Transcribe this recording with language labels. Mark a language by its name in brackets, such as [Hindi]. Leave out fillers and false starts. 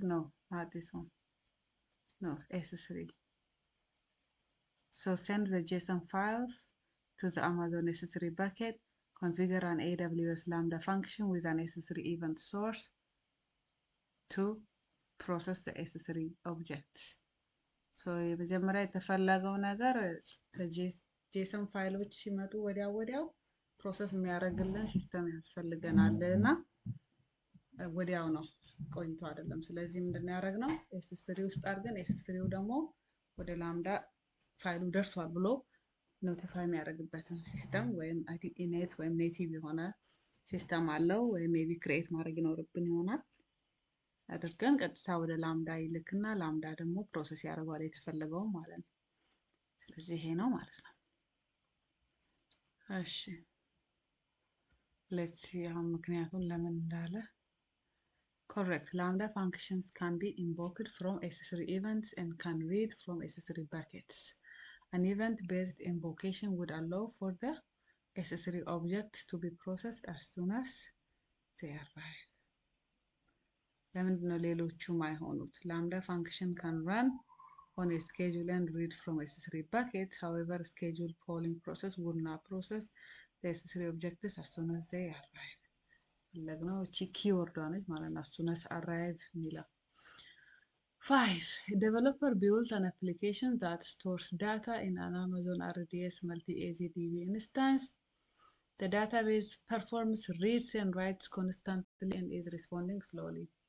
[English] No, not this one. No, accessory. So send the JSON files to the Amazon accessory bucket, configure an AWS Lambda function with an accessory event source to process the accessory objects. [Amharic] So የመጀመሪያ የተፈለገው ነገር ከጄሰን ፋይሎች ሲመጡ ወዲያው ፕሮሰስ የሚያደርግልን ሲስተም ያስፈልገናል እና ወዲያው ነው ቆይቶ አይደለም። ስለዚህ ምንድን ነው ያደረግነው? ኤስ3 ውስጥ አድርገን ኤስ3ው ደግሞ ወደ ላምዳ ፋይሉ ደርሷል ብሎ ኖቲፋይ የሚያደርግበትን ሲስተም ወይም አይ ቲንክ ኢኔት ወይም ኔቲቭ የሆነ ሲስተም አለው ወይም ሜቢ ክሬት ማድረግ ይኖርብን ይሆናል። አድርገን ቀጥታ ወደ ላምዳ ይልክና ላምዳ ደግሞ ፕሮሰስ ያደርገዋል የተፈለገውን ማለት ነው። ስለዚህ ይሄ ነው ማለት ነው። እሺ ሌትስ ሲ አሁን ምክንያቱም ለምን እንዳለ correct. [English] Lambda functions can be invoked from S3 events and can read from S3 buckets. An event-based invocation would allow for the S3 objects to be processed as soon as they arrive. [Amharic] ለምንድነው ሌሎቹ ማይሆኑት? [English] Lambda function can run on a schedule and read from S3 buckets. However, schedule polling process would not process the S3 objects as soon as they arrive. [Amharic] ፈለግነው እቺ ኪወርዷ ነች ማለት ነው። [English] as soon as arrive [Amharic] የሚለው 5. [English] A developer built an application that stores data in an Amazon RDS multi-AZDB instance. The database performs reads and writes constantly and is responding slowly.